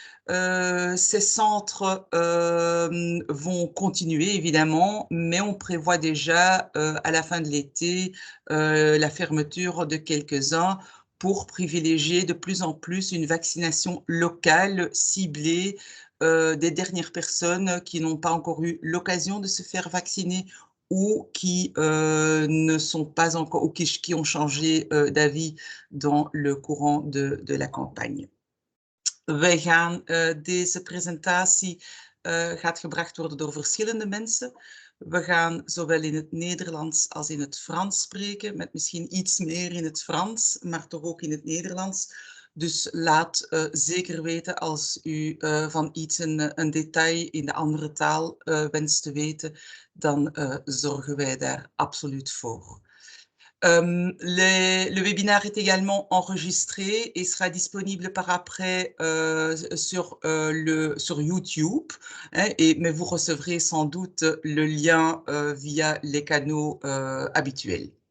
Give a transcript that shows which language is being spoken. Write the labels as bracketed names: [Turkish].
[French] Ces centres vont continuer évidemment, mais on prévoit déjà à la fin de l'été la fermeture de quelques-uns pour privilégier de plus en plus une vaccination locale ciblée des dernières personnes qui n'ont pas encore eu l'occasion de se faire vacciner ou qui ne sont pas encore ou qui ont changé d'avis dans le courant de la campagne. [Dutch] Wij gaan deze presentatie gaat gebracht worden door verschillende mensen. We gaan zowel in het Nederlands als in het Frans spreken, met misschien iets meer in het Frans, maar toch ook in het Nederlands. Dus laat zeker weten als u van iets een detail in de andere taal wenst te weten, dan zorgen wij daar absoluut voor. [French] Le webinaire est également enregistré et sera disponible par après sur YouTube, hein, mais vous recevrez sans doute le lien via les canaux habituels.